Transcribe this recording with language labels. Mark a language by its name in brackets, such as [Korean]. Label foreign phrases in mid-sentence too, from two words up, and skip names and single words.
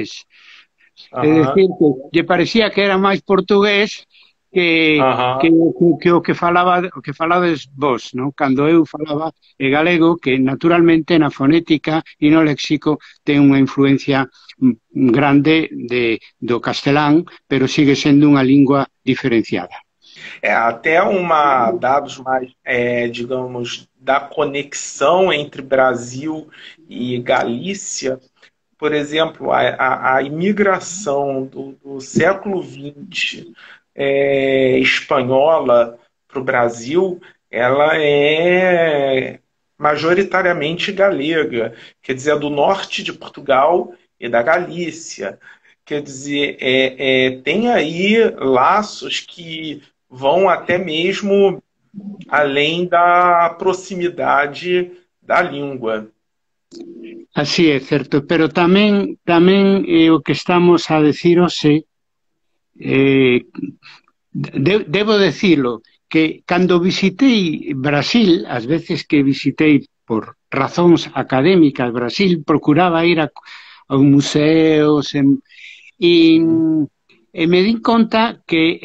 [Galician] É dicir, que lle parecía que era máis portugués que, Aham. o que falades vos, non? Cando eu falaba galego, que naturalmente na fonética e no léxico ten unha influencia grande do castelán, pero sigue sendo unha lingua diferenciada. [Portuguese] Até dados mais, digamos, da conexão entre Brasil e Galícia, por exemplo, a imigração do século XX espanhola para o Brasil, ela é majoritariamente galega, quer dizer, do norte de Portugal e da Galícia. Quer dizer, tem aí laços que vão até mesmo além da proximidade da língua. [Galician] Así é certo, pero tamén o que estamos a decir hoxe, debo decirlo, que cando visitei Brasil, as veces que visitei por razóns académicas Brasil, procuraba ir a museos e me di conta que